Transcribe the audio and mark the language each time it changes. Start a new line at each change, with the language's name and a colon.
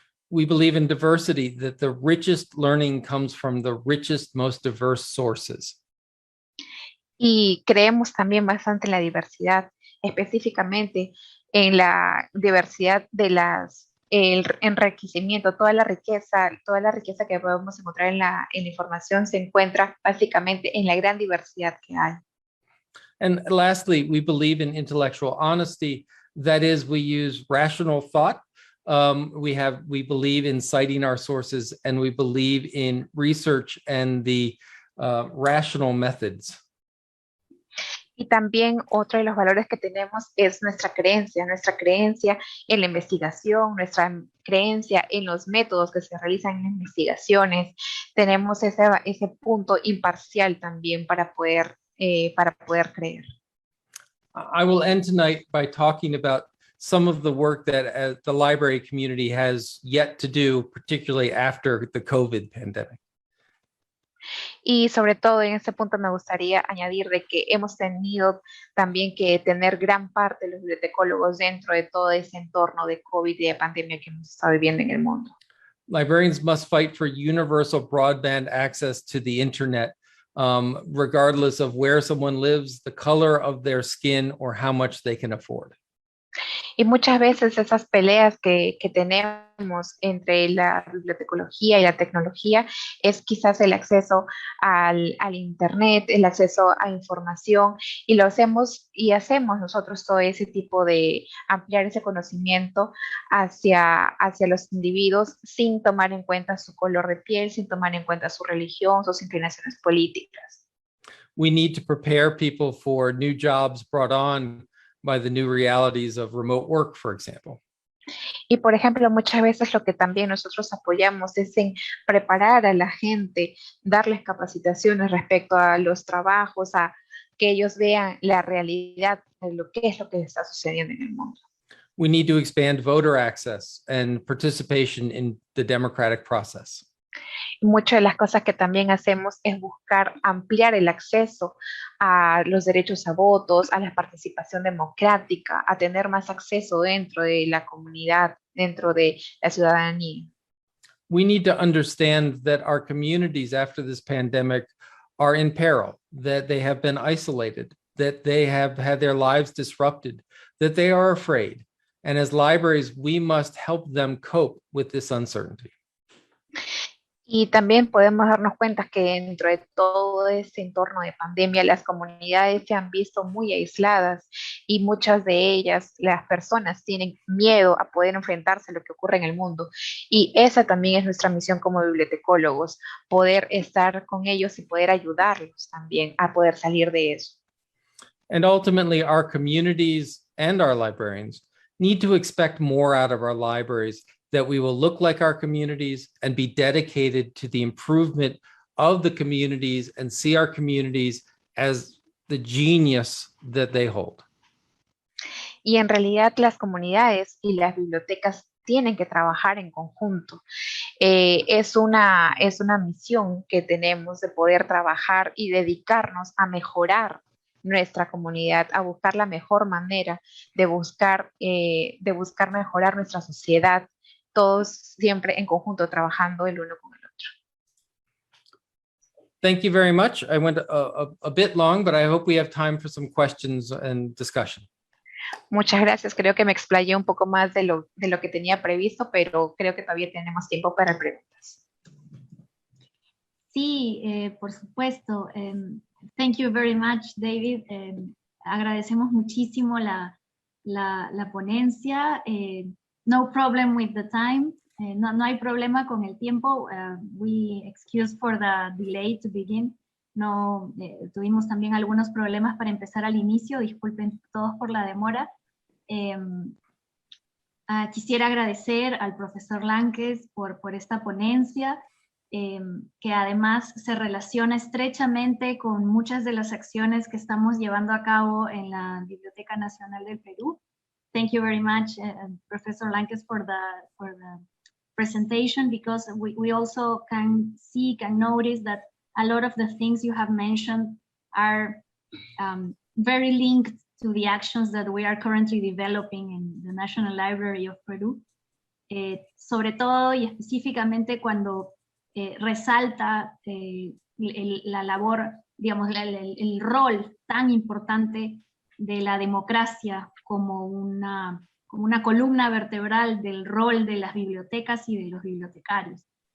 English: We believe in diversity, that the richest learning comes from the richest, most diverse sources.
Spanish: Y creemos también bastante en la diversidad, específicamente en la diversidad de las el enriquecimiento, toda la riqueza que podemos encontrar en la información se encuentra básicamente en la gran diversidad que hay.
English: And lastly, we believe in intellectual honesty. That is, we use rational thought. We believe in citing our sources, and we believe in research and the rational methods.
Spanish: Y también otro de los valores que tenemos es nuestra creencia en la investigación, nuestra creencia en los métodos que se realizan en investigaciones. Tenemos ese punto imparcial también para poder creer.
English: I will end tonight by talking about some of the work that the library community has yet to do, particularly after the COVID pandemic.
Spanish: Y sobre todo en este punto me gustaría añadir de que hemos tenido también que tener gran parte de los bibliotecólogos dentro de todo ese entorno de COVID y de pandemia que hemos estado viviendo en el mundo.
English: Librarians must fight for universal broadband access to the internet, regardless of where someone lives, the color of their skin, or how much they can afford.
Spanish: Y muchas veces esas peleas que tenemos entre la bibliotecología y la tecnología es quizás el acceso al internet, el acceso a información, y hacemos nosotros todo ese tipo de ampliar ese conocimiento hacia los individuos sin tomar en cuenta su color de piel, sin tomar en cuenta su religión, sus inclinaciones políticas.
English: We need to prepare people for new jobs brought on by the new realities of remote work, for example.
Spanish: Y por ejemplo, muchas veces lo que también nosotros apoyamos es en preparar a la gente, darles capacitaciones respecto a los trabajos, a que ellos vean la realidad de lo que está sucediendo en el mundo.
English: We need to expand voter access and participation in the democratic process.
Spanish: Muchas de las cosas que también hacemos es buscar ampliar el acceso a los derechos a votos, a la participación democrática, a tener más acceso dentro de la comunidad, dentro de la ciudadanía.
English: We need to understand that our communities after this pandemic are in peril, that they have been isolated, that they have had their lives disrupted, that they are afraid. And as libraries, we must help them cope with this uncertainty.
Spanish: Y también podemos darnos cuenta que dentro de todo este entorno de pandemia, las comunidades se han visto muy aisladas y muchas de ellas, las personas, tienen miedo a poder enfrentarse a lo que ocurre en el mundo. Y esa también es nuestra misión como bibliotecólogos, poder estar con ellos y poder ayudarlos también a poder salir de eso.
English: And ultimately, our communities and our librarians need to expect more out of our libraries, that we will look like our communities and be dedicated to the improvement of the communities and see our communities as the genius that they hold.
Spanish: Y en realidad las comunidades y las bibliotecas tienen que trabajar en conjunto. Es una misión que tenemos de poder trabajar y dedicarnos a mejorar nuestra comunidad, a buscar la mejor manera de buscar mejorar nuestra sociedad, todos siempre en conjunto trabajando el uno con el otro.
English: Thank you very much. I went a bit long, but I hope we have time for some questions and discussion.
Spanish: Muchas gracias. Creo que me explayé un poco más de lo que tenía previsto, pero creo que todavía tenemos tiempo para preguntas. Sí, por supuesto.
English: Thank you very much, David.
Spanish: Agradecemos muchísimo la ponencia.
English: No problem with the time.
Spanish: No hay problema con el tiempo.
English: We excuse for the delay to begin.
Spanish: No, tuvimos también algunos problemas para empezar al inicio. Disculpen todos por la demora. Quisiera agradecer al profesor Lánquez por esta ponencia, que además se relaciona estrechamente con muchas de las acciones que estamos llevando a cabo en la Biblioteca Nacional del Perú.
English: Thank you very much, Professor Lánquez, for the presentation, because we also can notice that a lot of the things you have mentioned are very linked to the actions that we are currently developing in the National Library of Peru.
Spanish: Sobre todo y específicamente cuando resalta la labor, digamos, el rol tan importante de la democracia como como una columna vertebral del rol de las bibliotecas y de los bibliotecarios.